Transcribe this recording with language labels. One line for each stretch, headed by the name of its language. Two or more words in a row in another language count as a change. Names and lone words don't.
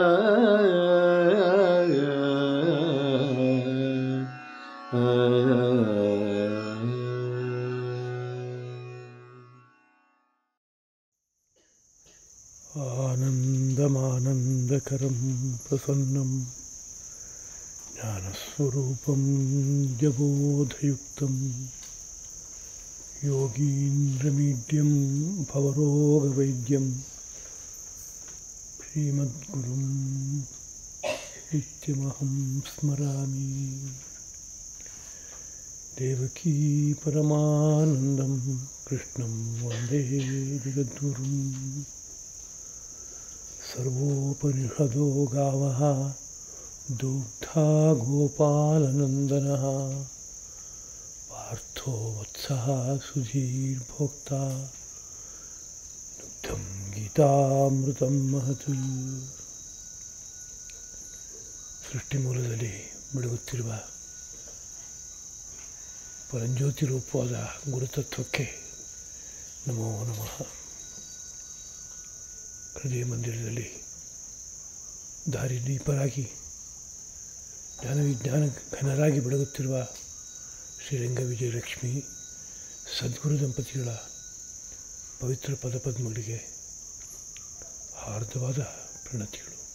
Sanskrit: ಆನಂದಮಾನಂದಕರಂ ಪ್ರಸನ್ನಂ ಜ್ಞಾನಸ್ವರೂಪಂ ಯಬೋಧಯುಕ್ತಂ ಯೋಗೀಂದ್ರಮೀಡ್ಯಂ ಭವರೋಗವೈದ್ಯಂ ಶ್ರೀಮದ್ಗುರುಂ ನಿತ್ಯಮಹಂ ಸ್ಮರಾಮಿ. ದೇವಕೀ ಪರಮಾನಂದಂ ಕೃಷ್ಣಂ ವಂದೇ ಜಗದ್ಗುರುಂ. ಸರ್ವೋಪನಿಷದೋ ಗಾವಃ दुग्धा गोपालनन्दनः पार्थो वत्सः सुधीर्भोक्ता दुग्धं गीतामृतं महत्.
Kannada: ಸೃಷ್ಟಿಮೂಲದಲ್ಲಿ ಬೆಳಗುತ್ತಿರುವ ಪರಂಜ್ಯೋತಿ ರೂಪವಾದ ಗುರುತತ್ವಕ್ಕೆ ನಮೋ ನಮಃ. ಹೃದಯ ಮಂದಿರದಲ್ಲಿ ದಾರಿದೀಪರಾಗಿ ಜ್ಞಾನವಿಜ್ಞಾನ ಘನರಾಗಿ ಬೆಳಗುತ್ತಿರುವ ಶ್ರೀರಂಗ ವಿಜಯಲಕ್ಷ್ಮಿ ಸದ್ಗುರು ದಂಪತಿಗಳ ಪವಿತ್ರ ಪದಪದ್ಮಗಳಿಗೆ ಹಾರ್ದವಾದ ಪ್ರಣತಿಗಳು.